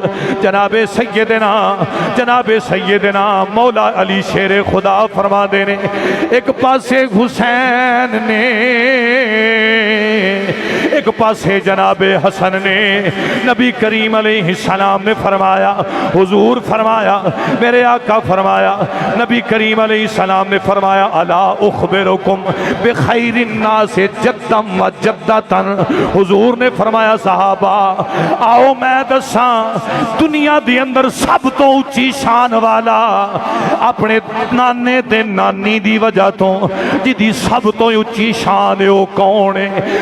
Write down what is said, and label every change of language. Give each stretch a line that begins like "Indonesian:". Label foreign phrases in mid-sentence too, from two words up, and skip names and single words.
Punjabi: ਜਨਾਬੇ ਸੱਯਦਨਾ ਮੌਲਾ ਅਲੀ ਸ਼ੇਰੇ ਖ਼ੁਦਾ ਫ਼ਰਮਾਤੇ ਨੇ, ਇੱਕ ਪਾਸੇ ਹੁਸੈਨ ਨੇ, ਇੱਕ ਪਾਸੇ ਜਨਾਬੇ ਹਸਨ ਨੇ। ਨਬੀ ਕਰੀਮ ਅਲੈਹਿੱਸਲਾਮ ਨੇ ਫ਼ਰਮਾਇਆ, ਹੁਜ਼ੂਰ ਫ਼ਰਮਾਇਆ, ਮੇਰੇ ਆਕਾ ਫ਼ਰਮਾਇਆ, ਨਬੀ ਕਰੀਮ ਅਲੈਹਿੱਸਲਾਮ ਨੇ ਫ਼ਰਮਾਇਆ,
Arabic: ألا أخبركم بخير الناس جدا وجدة.
Punjabi: ਹੁਜ਼ੂਰ ਨੇ ਫ਼ਰਮਾਇਆ, ਸਹਾਬਾ ਆਓ ਮੈਂ ਦੱਸਾਂ ਦੁਨੀਆ ਦੇ ਅੰਦਰ ਸਭ ਤੋਂ ਉੱਚੀ ਸ਼ਾਨ ਵਾਲਾ ਅਪਣੇ ਨਾਨੇ ਤੇ ਨਾਨੀ ਦੀ ਵਜ੍ਹਾ ਤੋਂ ਜਿਹਦੀ ਸਭ ਤੋਂ ਉੱਚੀ ਸ਼ਾਨ ਹੈ ਉਹ ਕੌਣ ਹੈ।